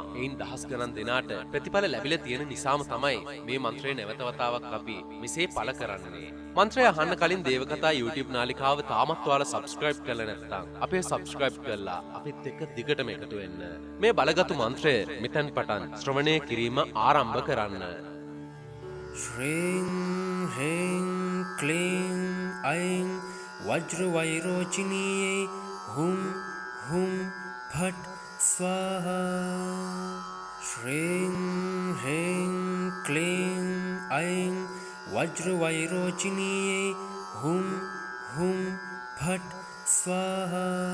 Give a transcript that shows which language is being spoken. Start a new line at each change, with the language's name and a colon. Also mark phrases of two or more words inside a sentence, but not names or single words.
Sinhala: එයින් දහස් ගණන් දෙනාට ප්‍රතිඵල ලැබිලා තියෙන නිසාම තමයි මේ මන්ත්‍රය නැවත වතාවක් අපි මෙසේ පළ කරන්නේ. මන්ත්‍රය අහන්න කලින් දේවකතා YouTube නාලිකාව තාමත් ඔයාලා subscribe කරලා නැත්නම් අපේ subscribe කරලා අපිත් එක්ක දිගටම එකතු වෙන්න. මේ බලගතු මන්ත්‍රය මෙතෙන් පටන් ශ්‍රවණය කිරීම ආරම්භ කරන්න.
Sanskrit: श्रीं ह्रीं क्लीं ऐं वज्रवैरोचिनीये हुं हुं फट् स्वाहा। श्रीं ह्रीं क्लीं ऐं वज्रवैरोचिनीये हुं हुं फट् स्वाहा।